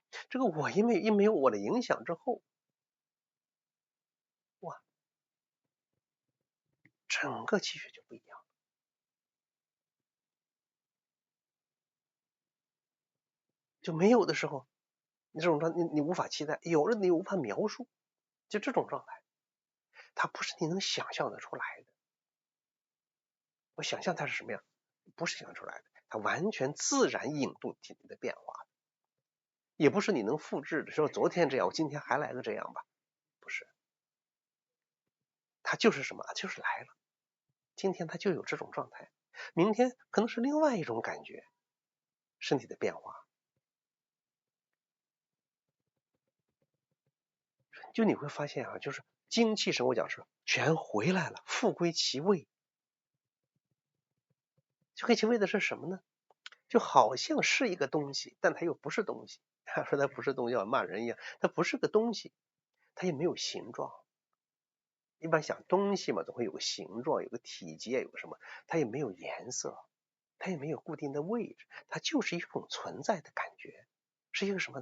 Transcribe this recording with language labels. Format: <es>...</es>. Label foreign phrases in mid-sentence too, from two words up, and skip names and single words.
<zh>這個我因為沒有我的影響之後，哇，整個氣血就不一樣了。就沒有的時候，你這種狀態你無法期待，有了你無法描述，就這種狀態，它不是你能想象得出來的。我想象它是什麼樣，不是想象出來的，它完全自然引動體內的變化，也不是你能複製的，說昨天這樣，我今天還來個這樣吧，不是，它就是什麼，就是來了，今天它就有這種狀態，明天可能是另外一種感覺，身體的變化，就你會發現啊，就是精氣神我講是全回來了，復歸其位。復歸其位的是什麼呢？就好像是一個東西，但它又不是東西。說它不是東西，要罵人一樣，它不是個東西，它也沒有形狀。一般想東西嘛，总會有個形狀，有個體積，有個什麼，它也沒有顏色，它也沒有固定的位置，它就是一種存在的感覺，是一個什麼呢？</zh>